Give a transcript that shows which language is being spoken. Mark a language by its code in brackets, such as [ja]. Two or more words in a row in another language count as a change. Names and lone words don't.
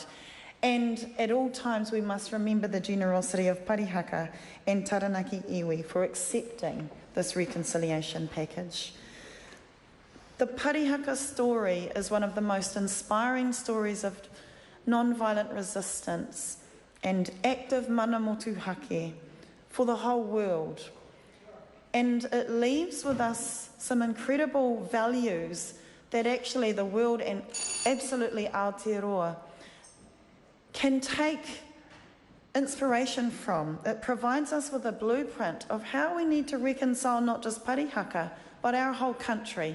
[en] And at all times we must remember the generosity of Parihaka and Taranaki iwi for accepting this reconciliation package. The Parihaka story is one of the most inspiring stories of non-violent resistance and active [mi] mana motuhake [en] for the whole world. And it leaves with us some incredible values that actually the world, and absolutely Aotearoa, can take inspiration from. It provides us with a blueprint of how we need to reconcile not just Parihaka, but our whole country.